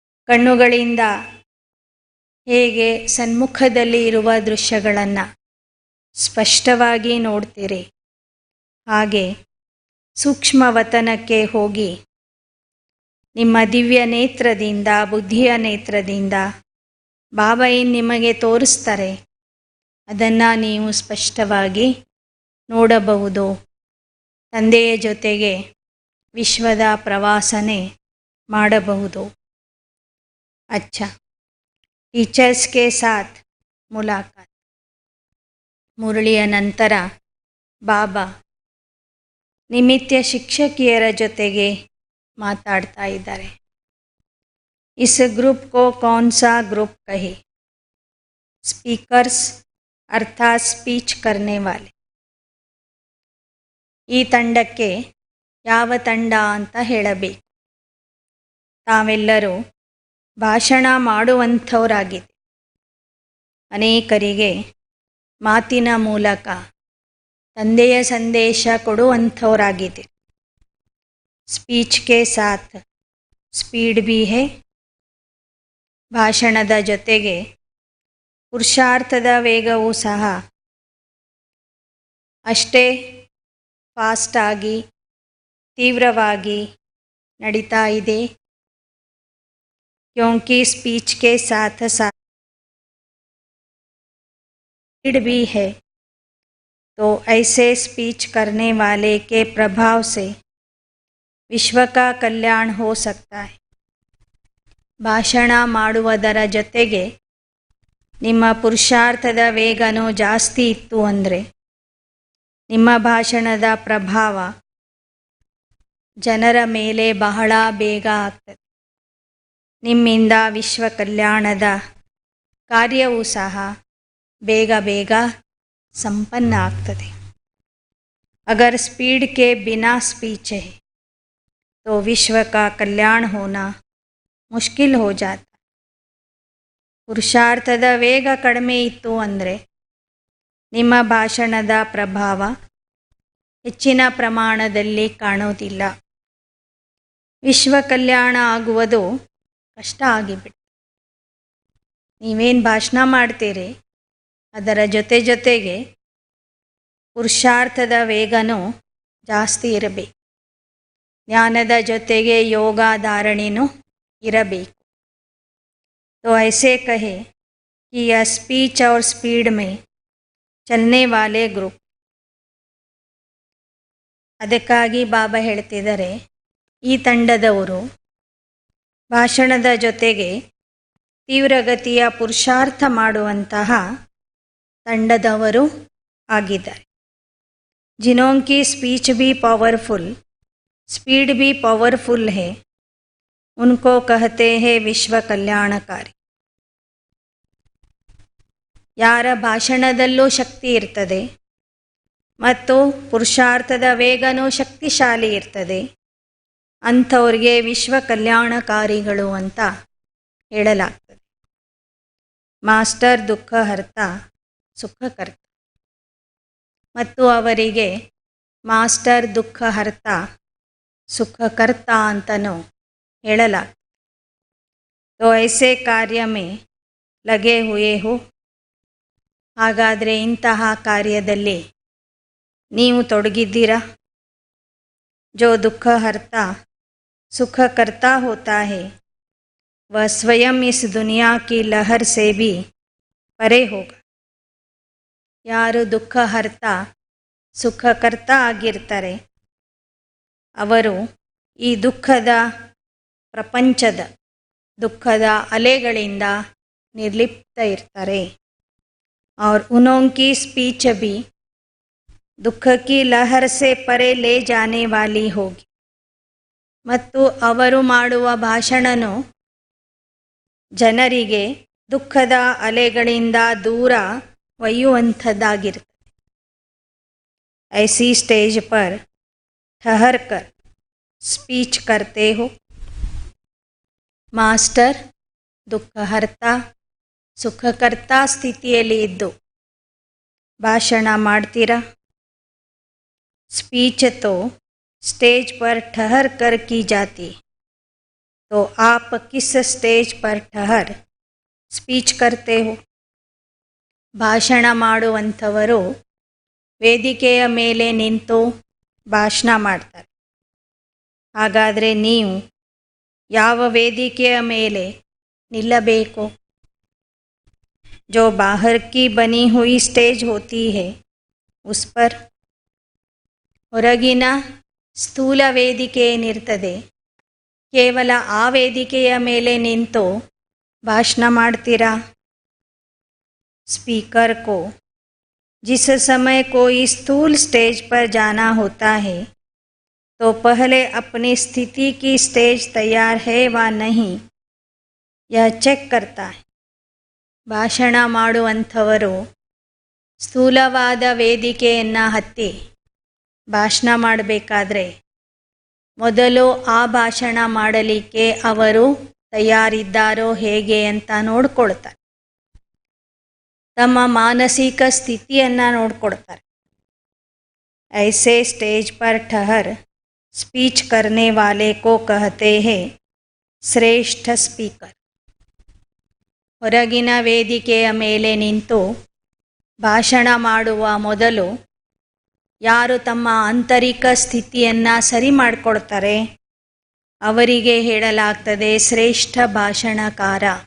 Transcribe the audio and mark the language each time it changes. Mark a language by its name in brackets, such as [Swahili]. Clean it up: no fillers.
[Kannada] ಕಣ್ಣುಗಳಿಂದ ಹೇಗೆ ಸನ್ಮುಖದಲ್ಲಿ ಇರುವ ದೃಶ್ಯಗಳನ್ನು ಸ್ಪಷ್ಟವಾಗಿ ನೋಡ್ತೀರಿ, ಹಾಗೆ ಸೂಕ್ಷ್ಮ ವತನಕ್ಕೆ ಹೋಗಿ ನಿಮ್ಮ ದಿವ್ಯ ನೇತ್ರದಿಂದ, ಬುದ್ಧಿಯ ನೇತ್ರದಿಂದ ಬಾಬಾ ಏನು ನಿಮಗೆ ತೋರಿಸ್ತಾರೆ ಅದನ್ನು ನೀವು ಸ್ಪಷ್ಟವಾಗಿ ನೋಡಬಹುದು. ತಂದೆಯ ಜೊತೆಗೆ ವಿಶ್ವದ ಪ್ರವಾಸನೆ ಮಾಡಬಹುದು. [Hindi] अच्छा, टीचर्स के साथ मुलाकात. [Kannada] ಮುರಳಿಯ ನಂತರ ಬಾಬಾ ನಿಮಿತ್ಯ ಶಿಕ್ಷಕಿಯರ ಜೊತೆಗೆ ಮಾತಾಡ್ತಾ ಇದ್ದಾರೆ. [Hindi] इस ग्रुप को कौन सा ग्रुप कहे? स्पीकर्स अर्थात स्पीच करने वाले. [Kannada] ಈ ತಂಡಕ್ಕೆ ಯಾವ ತಂಡ ಅಂತ ಹೇಳಬೇಕು. ತಾವೆಲ್ಲರೂ ಭಾಷಣ ಮಾಡುವಂಥವರಾಗಿದೆ. ಅನೇಕರಿಗೆ ಮಾತಿನ ಮೂಲಕ ತಂದೆಯ ಸಂದೇಶ ಕೊಡುವಂಥವರಾಗಿದೆ. [Hindi] ಸ್ಪೀಚ್ ಕೆ ಸಾಥ್ ಸ್ಪೀಡ್ भी है. [Kannada] ಭಾಷಣದ ಜೊತೆಗೆ ಪುರುಷಾರ್ಥದ ವೇಗವೂ ಸಹ ಅಷ್ಟೇ ಫಾಸ್ಟಾಗಿ ತೀವ್ರವಾಗಿ ನಡೀತಾ ಇದೆ. [Hindi] क्योंकि स्पीच के साथ साथ स्पीड भी है, तो ऐसे स्पीच करने वाले के प्रभाव से विश्व का कल्याण हो सकता है. [Kannada] ಭಾಷಣ ಮಾಡುವುದರ ಜೊತೆಗೆ ನಿಮ್ಮ ಪುರುಷಾರ್ಥದ ವೇಗನೂ ಜಾಸ್ತಿ ಇತ್ತು ಅಂದರೆ ನಿಮ್ಮ ಭಾಷಣದ ಪ್ರಭಾವ ಜನರ ಮೇಲೆ ಬಹಳ ಬೇಗ ಆಗ್ತದೆ. ನಿಮ್ಮಿಂದ ವಿಶ್ವ ಕಲ್ಯಾಣದ ಕಾರ್ಯವೂ ಸಹ ಬೇಗ ಬೇಗ ಸಂಪನ್ನ ಆಗ್ತದೆ. [Hindi] अगर स्पीड के बिना स्पीच है तो विश्व का कल्याण होना ಮುಷ್ಕಿಲ್ ಹೋ ಜಾತ. [Kannada] ಪುರುಷಾರ್ಥದ ವೇಗ ಕಡಿಮೆ ಇತ್ತು ಅಂದರೆ ನಿಮ್ಮ ಭಾಷಣದ ಪ್ರಭಾವ ಹೆಚ್ಚಿನ ಪ್ರಮಾಣದಲ್ಲಿ ಕಾಣೋದಿಲ್ಲ. ವಿಶ್ವ ಕಲ್ಯಾಣ ಆಗುವುದು ಕಷ್ಟ ಆಗಿಬಿಟ್ಟು. ನೀವೇನು ಭಾಷಣ ಮಾಡ್ತೀರಿ ಅದರ ಜೊತೆಗೆ ಪುರುಷಾರ್ಥದ ವೇಗನೂ ಜಾಸ್ತಿ ಇರಬೇಕು. ಜ್ಞಾನದ ಜೊತೆಗೆ ಯೋಗ ಧಾರಣೆನೂ इरबेक. [Hindi] तो ऐसे कहे कि यह स्पीच और स्पीड में चलने वाले ग्रुप. [Kannada] ಅದಕ್ಕಾಗಿ ಬಾಬಾ ಹೇಳ್ತಿದ್ದಾರೆ, ಈ ತಂಡದವರು ಭಾಷಣದ ಜೊತೆಗೆ ತೀವ್ರಗತಿಯ ಪುರುಷಾರ್ಥ ಮಾಡುವಂತಹ ತಂಡದವರು ಆಗಿದ್ದಾರೆ. [Hindi] जिन्हों की स्पीच भी पावरफुल, स्पीड भी पावरफुल है, उनको कहते हैं विश्व कल्याणकारी. [Kannada] ಯಾರ ಭಾಷಣದಲ್ಲೂ ಶಕ್ತಿ ಇರ್ತದೆ ಮತ್ತು ಪುರುಷಾರ್ಥದ ವೇಗನೂ ಶಕ್ತಿಶಾಲಿ ಇರ್ತದೆ, ಅಂಥವ್ರಿಗೆ ವಿಶ್ವ ಕಲ್ಯಾಣಕಾರಿಗಳು ಅಂತ ಹೇಳಲಾಗ್ತದೆ. ಮಾಸ್ಟರ್ ದುಃಖಹರ್ತ ಸುಖಕರ್ತ. ಮತ್ತು ಅವರಿಗೆ ಮಾಸ್ಟರ್ ದುಃಖಹರ್ತ ಸುಖಕರ್ತ ಅಂತನೂ ಹೇಳಲಾಗ್ತದೆ. [Hindi] तो ऐसे कार्य में लगे हुए हो. [Kannada] ಹಾಗಾದರೆ ಇಂತಹ ಕಾರ್ಯದಲ್ಲಿ ನೀವು ತೊಡಗಿದ್ದೀರಾ? [Hindi] जो दुःखहर्ता सुखकर्ता होता है वह स्वयं इस दुनिया की लहर से भी परे होगा. [Kannada] ಯಾರು ದುಃಖಹರ್ತ ಸುಖಕರ್ತ ಆಗಿರ್ತಾರೆ ಅವರು ಈ ದುಃಖದ ಪ್ರಪಂಚದ ದುಃಖದ ಅಲೆಗಳಿಂದ ನಿರ್ಲಿಪ್ತ ಇರ್ತಾರೆ. [Hindi] और उनकी स्पीच भी दुख की लहर से परे ले जाने वाली होगी. [Kannada] ಮತ್ತು ಅವರು ಮಾಡುವ ಭಾಷಣನು ಜನರಿಗೆ ದುಃಖದ ಅಲೆಗಳಿಂದ ದೂರ ಒಯ್ಯುವಂಥದ್ದಾಗಿರ್ತದೆ. [Hindi] ऐसी स्टेज पर ठहर कर स्पीच करते हो. [Kannada] ಮಾಸ್ಟರ್ ದುಃಖಹರ್ತ ಸುಖಕರ್ತ ಸ್ಥಿತಿಯಲ್ಲಿ ಇದ್ದು ಭಾಷಣ ಮಾಡ್ತೀರಾ? [Hindi] स्पीच तो स्टेज पर ठहर कर की जाती, तो आप किस स्टेज पर ठहर स्पीच करते हो? [Kannada] ಭಾಷಣ ಮಾಡುವಂಥವರು ವೇದಿಕೆಯ ಮೇಲೆ ನಿಂತು ಭಾಷಣ ಮಾಡ್ತಾರೆ. ಹಾಗಾದರೆ ನೀವು ಯಾವ ವೇದಿಕೆಯ ಮೇಲೆ ನಿಲ್ಲಬೇಕು? [Hindi] जो बाहर की बनी हुई स्टेज होती है उस पर. [Kannada] ಹೊರಗಿನ ಸ್ಥೂಲ ವೇದಿಕೆ ಏನಿರ್ತದೆ ಕೇವಲ ಆ ವೇದಿಕೆಯ ಮೇಲೆ ನಿಂತು ಭಾಷಣ ಮಾಡ್ತೀರಾ? [Hindi] स्पीकर को जिस समय कोई स्थूल स्टेज पर जाना होता है तो पहले अपनी स्थिति की स्टेज तैयार है व नहीं यह ಚೆಕ್ करता है. [Kannada] ಭಾಷಣ ಮಾಡುವಂಥವರು ಸ್ಥೂಲವಾದ ವೇದಿಕೆಯನ್ನು ಹತ್ತಿ ಭಾಷಣ ಮಾಡಬೇಕಾದ್ರೆ ಮೊದಲು ಆ ಭಾಷಣ ಮಾಡಲಿಕ್ಕೆ ಅವರು ತಯಾರಿದ್ದಾರೋ ಹೇಗೆ ಅಂತ ನೋಡ್ಕೊಳ್ತಾರೆ. ತಮ್ಮ ಮಾನಸಿಕ ಸ್ಥಿತಿಯನ್ನು ನೋಡ್ಕೊಳ್ತಾರೆ. [Hindi] ऐसे स्टेज पर ठहर स्पीच करने वाले को कहते हैं ಶ್ರೇಷ್ಠ ಸ್ಪೀಕರ್. [Kannada] ಹೊರಗಿನ ವೇದಿಕೆಯ ಮೇಲೆ ನಿಂತು ಭಾಷಣ ಮಾಡುವ ಮೊದಲು ಯಾರು ತಮ್ಮ ಆಂತರಿಕ ಸ್ಥಿತಿಯನ್ನು ಸರಿ ಮಾಡಿಕೊಳ್ತಾರೆ ಅವರಿಗೆ ಹೇಳಲಾಗ್ತದೆ ಶ್ರೇಷ್ಠ ಭಾಷಣಕಾರ.